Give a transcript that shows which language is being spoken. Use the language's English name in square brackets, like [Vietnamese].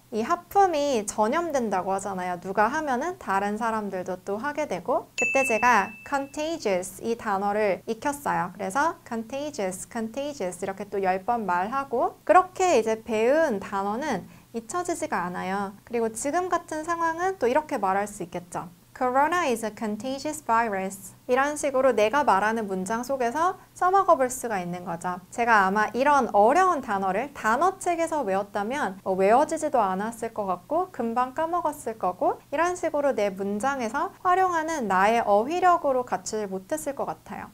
[Korean] 이 하품이 전염된다고 하잖아요. 누가 하면은 다른 사람들도 또 하게 되고, 그때 제가 contagious 이 단어를 익혔어요. 그래서 contagious, contagious 이렇게 또 10번 말하고, 그렇게 이제 배운 단어는 잊혀지지가 않아요. 그리고 지금 같은 상황은 또 이렇게 말할 수 있겠죠. [English] Corona is a contagious virus. [Korean] 이런 식으로 내가 말하는 문장 속에서 써먹어 볼 수가 있는 거죠. 제가 아마 이런 어려운 단어를 단어책에서 외웠다면 외워지지도 않았을 것 같고 금방 까먹었을 거고, 이런 식으로 내 문장에서 활용하는 나의 어휘력으로 갖추지 못했을 것 같아요.